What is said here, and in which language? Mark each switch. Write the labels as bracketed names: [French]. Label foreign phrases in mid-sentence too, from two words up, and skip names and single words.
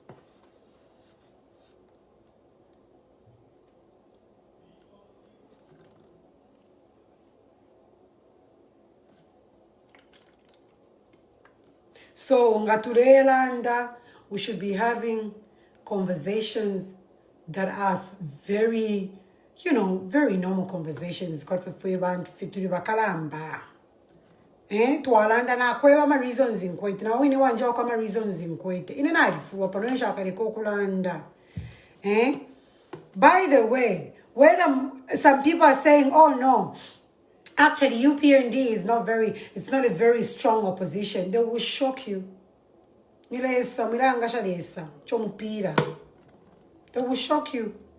[English] So, Ngaturelanda, we should be having conversations that are very, very normal conversations. [Bemba] Tualanda na kweba ma reasons in kwete. Na wini wanja kwa ma reasons in kwete. Ine na arifu wapanosha kareko kulanda. [English] By the way, whether some people are saying, oh no, actually Upnd is not a very strong opposition. They will shock you. They will shock you.